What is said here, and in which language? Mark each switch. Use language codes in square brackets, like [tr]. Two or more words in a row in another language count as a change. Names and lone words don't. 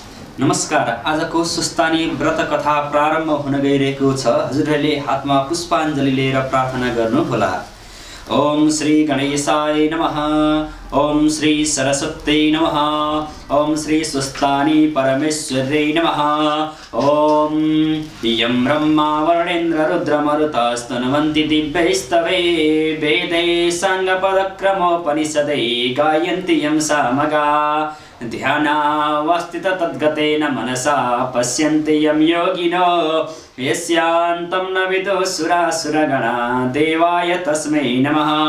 [ne] नमस्कार। आजको सुस्तानी व्रत कथा प्रारम्भ हुन गइरहेको छ। हजुरहरूले हातमा पुष्पाञ्जली लिएर प्रार्थना गर्नुहोला। [sa] ओम श्री गणेशाय नमः। ओम श्री सरस्वत्यै नमः। ओम श्री सुस्तानी परमेश्वर्यै नमः। ओम यं ब्रह्मा वरुणेन्द्र रुद्रमरुतस्तनुवन्ति दिव्यैस्तवे वेदै साङ्गपदक्रमोपनिषदै गायन्ति यं सामगा ध्यानावस्थित तद्गतेन मनसा पश्यन्ति यं योगिनो यस्यान्तं न विदुः सुरासुरगणा देवाय तस्मै नमः।